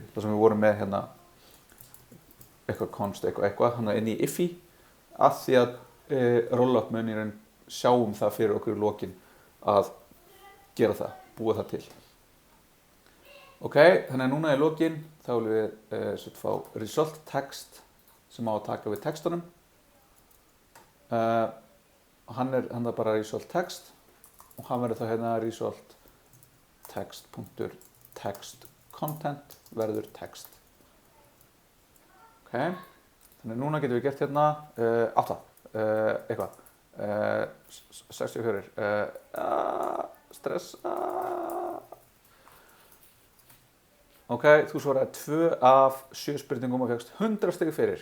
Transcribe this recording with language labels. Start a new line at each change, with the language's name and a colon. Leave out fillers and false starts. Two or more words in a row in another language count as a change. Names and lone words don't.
Icelandic: Það sem við vorum með hérna eitthvað const, eitthvað hérna inn í IFI, að því að rollup mun í raun sjáum það fyrir okkur í lokin að gera það, búa það til. Ok, þannig að núna í lokin þá viljum við fá
English: result text
Icelandic: sem á að taka við textunum. Hann bara
English: result text
Icelandic: og hann verður þá hérna
English: result text.text content
Icelandic: verður text. Ok, þannig núna getum við gert hérna 8, eitthvað, 64, stress. Ok, þú svaraði 2 af 7 spurningum og fékkst 100 stig fyrir.